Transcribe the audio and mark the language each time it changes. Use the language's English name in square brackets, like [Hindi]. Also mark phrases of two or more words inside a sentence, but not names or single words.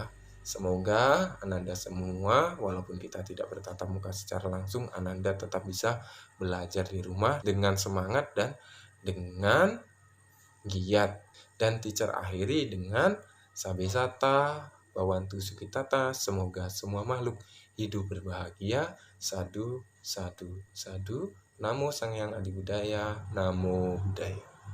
[Indonesian] Semoga Ananda semua, walaupun kita tidak bertatap muka secara langsung, Ananda tetap bisa belajar di rumah dengan semangat dan dengan giat. Dan teacher akhiri dengan [Pali] Sabesata Bawantu Sukitata, [Indonesian] semoga semua makhluk hidup berbahagia. [Pali] Sadu, sadu, sadu. Namo Sang Hyang Adi Budaya, Namo Buddhaya.